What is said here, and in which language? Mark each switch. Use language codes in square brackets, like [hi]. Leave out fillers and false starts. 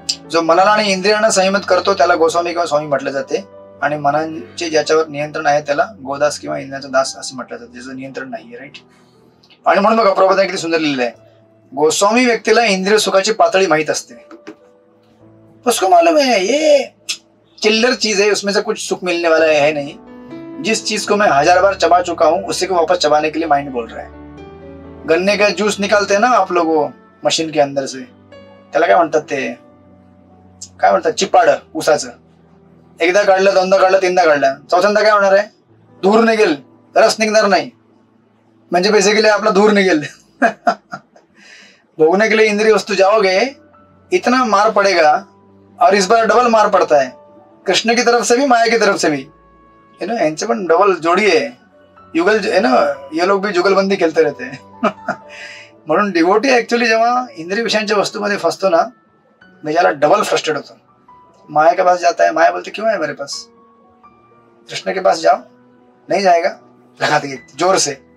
[mr] जो मनाला आणि इंद्रियांना संयमित करतो त्याला गोस्वामी किंवा स्वामी म्हटले जाते, आणि मनाचे ज्याच्यावर नियंत्रण आहे त्याला गोदास किंवा इंद्रियाचा दास असे म्हटले जाते, ज्याचं नियंत्रण नाहीये. राईट? आणि म्हणून बघा प्रभुपादाने किती सुंदर लिहिलेलं आहे, गोस्वामी व्यक्तीला इंद्रिय सुखाची पातळी माहित असते. [hi] उसको मालूम है ये चिल्लर चीज है, उसमें से कुछ सुख मिलने वाला है नहीं. जिस चीज को मैं 1000 बार चबा चुका हूं उसी को वापस चबाने के लिए माइंड बोल रहा है. गन्ने का जूस निकालते हैं ना आप लोग वो मशीन के अंदर से, [mr] त्याला काय म्हणतात, ते काय म्हणतात, चिपाड ऊसाचं. एकदा काढलं, दोनदा काढलं, तीनदा काढलं, चौथ्यांदा काय होणार आहे, धूर निघेल, रस निघणार नाही. म्हणजे बेसिकली आपला धूर निघेल. [hi] भोगने के लिए इंद्रिय वस्तु जाओगे इतना मार पड़ेगा, और इस बार डबल मार पड़ता है, कृष्ण की तरफ से भी माया की तरफ से भी. [mr] यांचे पण डबल जोडी आहे. युगल ये लोग भी जुगलबंदी खेळते रहते. म्हणून डिवोटी ऍक्च्युअली जेव्हा इंद्रिय विषयांच्या वस्तूमध्ये फसतो ना, म्हणजे याला डबल फ्रस्ट्रेट होतो. [hi] माया के पास जाता है, माया बोलते क्यों है मेरे पास, कृष्ण के पास जाओ, नहीं जाएगा, लगा देंगे जोर से.